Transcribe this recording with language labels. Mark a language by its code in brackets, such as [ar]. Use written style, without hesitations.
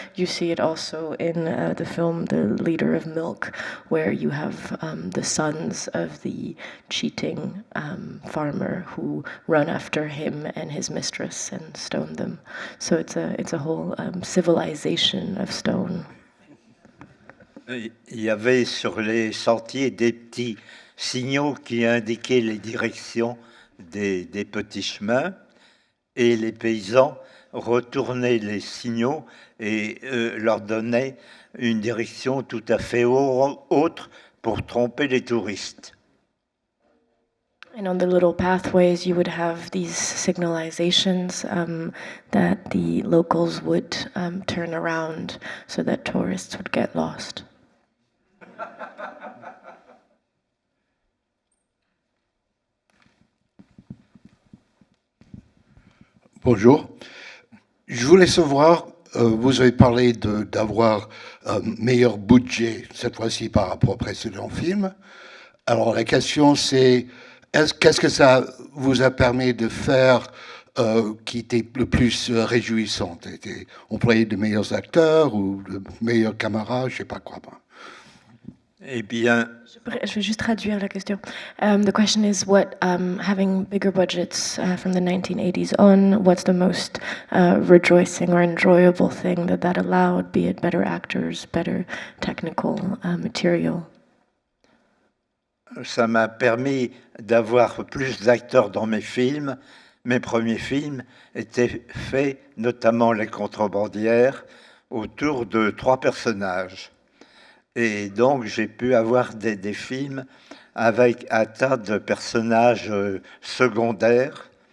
[en] You see it also in the film The Leader of Milk, where you have the sons of the cheating farmer who run after him and his mistress and stone them. So it's a whole civilization of stone. [fr] Il y avait sur les sentiers des petits signaux qui indiquaient les directions des petits chemins, et les paysans retournaient les signaux et leur donnaient une direction tout à fait autre pour tromper les touristes. [en] And on the little pathways, you would have these signalizations that the locals would turn around so that tourists would get lost. [fr] Bonjour. Je voulais savoir, vous avez parlé d'avoir un meilleur budget cette fois-ci par rapport au précédent film. Alors la question c'est, qu'est-ce que ça vous a permis de faire qui était le plus réjouissant? Employer de meilleurs acteurs ou de meilleurs camarades, je ne sais pas quoi. Eh bien, Je vais juste traduire la question. [en] The question is what, having bigger budgets from the 1980s on, what's the most rejoicing or enjoyable thing that allowed, be it better actors, better technical material? [fr] ça m'a permis d'avoir plus d'acteurs dans mes films. Mes premiers films étaient faits, notamment Les Contrebandières, autour de 3 personnages. Et donc, j'ai pu avoir des films avec un tas de personnages secondaires.